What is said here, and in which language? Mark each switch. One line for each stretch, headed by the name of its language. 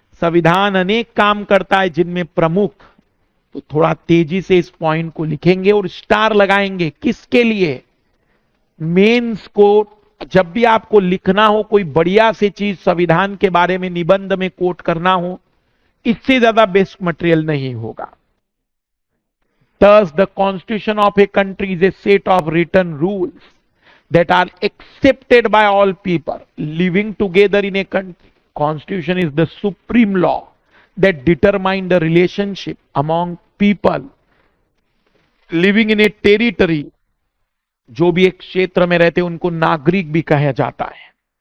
Hindi: संविधान अनेक काम करता है, जिनमें प्रमुख, तो थोड़ा तेजी से इस पॉइंट को लिखेंगे और स्टार लगाएंगे। किसके लिए? मेंस को जब भी आपको लिखना हो कोई बढ़िया सी चीज संविधान के बारे में निबंध में कोट करना हो, इससे ज्यादा बेस्ट मटेरियल नहीं होगा।
English: Thus, the constitution of a country is a set of written rules that are accepted by all people living together in a country. Constitution is the supreme law that determines the relationship among people living in a territory.
Hindi: जो भी एक क्षेत्र में रहते हैं उनको नागरिक भी कहा जाता है।